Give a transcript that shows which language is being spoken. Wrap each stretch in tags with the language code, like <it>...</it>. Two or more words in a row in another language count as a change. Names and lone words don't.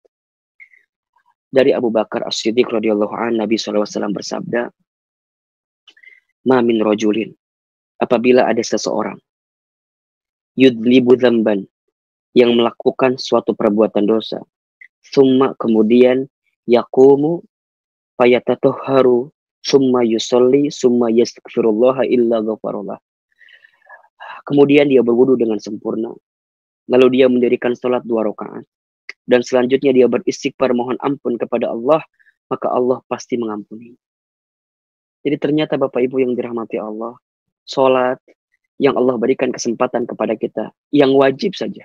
<id>Dari Abu Bakar As-Siddiq</id> <ar>رضي الله عنه,</ar> <id>Nabi SAW bersabda,</id> <ar>"ما من رجل,"</ar> <id>apabila ada seseorang,</id> <ar>يذنب ذنبا,</ar> <id>yang melakukan suatu perbuatan dosa, summa kemudian</id> <ar>يقوم فيتطهر, ثم يصلي ثم يستغفر الله إلا غفر الله.</ar> <id>Kemudian dia berwudu dengan sempurna. Lalu dia mendirikan sholat 2 rakaat. Dan selanjutnya dia beristighfar mohon ampun kepada Allah. Maka Allah pasti mengampuni. Jadi ternyata Bapak Ibu yang dirahmati Allah, sholat yang Allah berikan kesempatan kepada kita, yang wajib saja.</id>